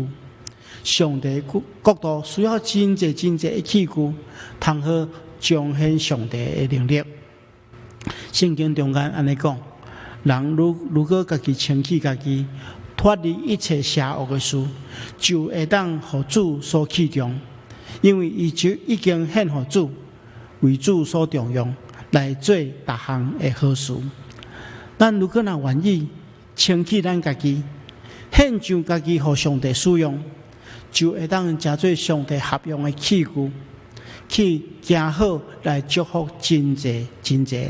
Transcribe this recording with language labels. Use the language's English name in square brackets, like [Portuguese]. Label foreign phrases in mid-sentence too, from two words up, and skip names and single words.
[Min Nan Chinese] 上帝国度需要真济的器具，通好彰显上帝的能力。圣经中间安尼讲，人如果家己清起家己，脱离一切邪恶的事，就会当互主所器重，因为伊就已经献互主，为主所重用，来做逐项的好事。咱如果若愿意清起咱家己，献上家己互上帝使用，就会当成做上帝合用的器具，去行好来祝福真济人。